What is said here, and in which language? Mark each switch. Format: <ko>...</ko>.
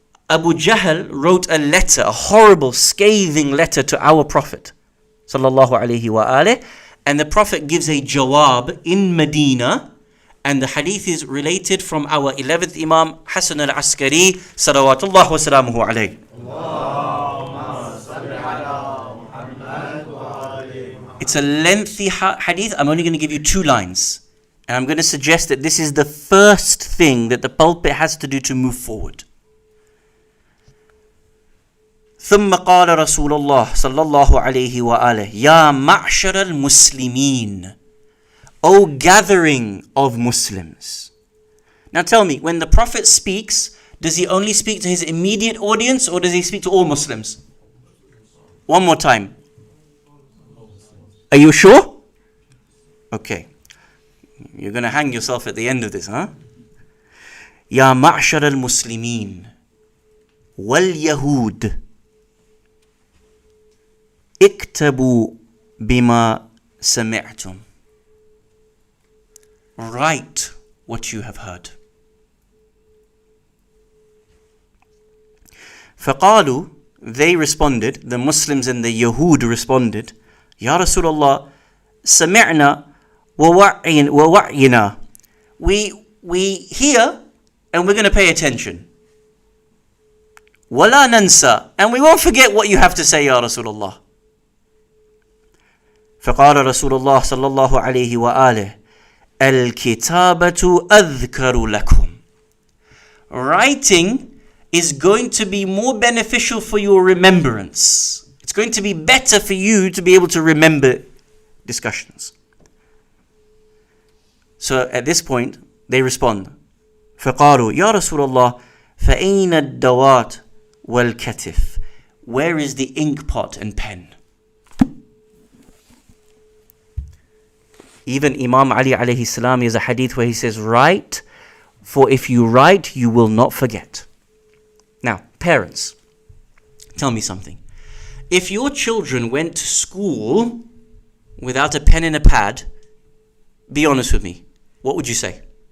<en>Abu Jahl wrote a letter, a horrible, scathing letter to our Prophet</en> <ar>صلى الله عليه وآله,</ar> <en>and the Prophet gives a jawab in Medina, and the hadith is related from our 11th Imam Hasan al-Askari</en> <ar>salawatullah wa salamuhu alayhi.</ar> <en>It's a lengthy hadith. I'm only going to give you 2 lines. And I'm going to suggest that this is the first thing that the pulpit has to do to move forward.</en> <ar>ثم قال رسول الله صلى الله عليه وآله يا معشر المسلمين,</ar> <en>O gathering of Muslims. Now tell me, when the Prophet speaks, does he only speak to his immediate audience or does he speak to all Muslims? One more time. Are you sure? Okay. You're going to hang yourself at the end of this, huh?</en> <ar>Ya ma'shar al-Muslimin wal-Yahud اكتبوا بما سمعتم.</ar> <en>Write what you have heard.</en> <ar>فقالوا,</ar> <en>they responded, the Muslims and the Yahud responded, Ya Rasulullah,</en> <ar>سمعنا ووعينا.</ar> <en>We hear and we're going to pay attention.</en> <ar>ولا ننسى,</ar> <en>and we won't forget what you have to say, Ya Rasulullah.</en> <ar>فقال رسول الله صلى الله عليه وآله الكتابة أذكر لكم.</ar> <en>Writing is going to be more beneficial for your remembrance. It's going to be better for you to be able to remember discussions. So at this point, they respond.</en> <ar>فقالوا يا رسول الله فأين الدوات والكتف.</ar> <en>Where is the ink pot and pen? Even Imam Ali alayhi salam is a hadith where he says, write, for if you write, you will not forget. Now, parents, tell me something. If your children went to school without a pen and a pad, be honest with me, what would you say?</en>